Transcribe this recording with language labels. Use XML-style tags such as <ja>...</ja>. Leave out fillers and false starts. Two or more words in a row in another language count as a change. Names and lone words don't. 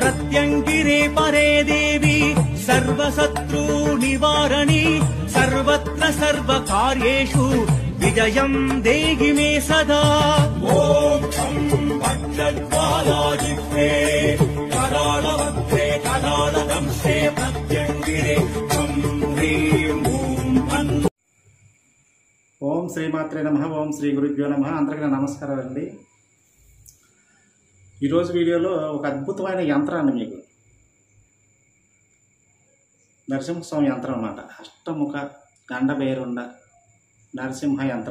<sa>प्रत्यङ्गिरे परे देवी सर्वशत्रु निवारणी सर्वत्र सर्वकार्येषु विजयं देहि मे सदा। ॐ शं भद्रज्वालाजिह्वे करालवक्त्रे करालदंशे प्रत्यङ्गिरे शं ह्रीं ॐ भन्। ॐ श्रीमात्रे नमः. ॐ श्री गुरुभ्यो नमः.</sa> <te>అందరికీ నమస్కారాలండి. ఈరోజు వీడియోలో ఒక అద్భుతమైన యంత్రాన్ని మీకు నరసింహస్వామి యంత్రం అన్నమాట. అష్టముఖ గండభైరుండ నరసింహ యంత్రం.</te>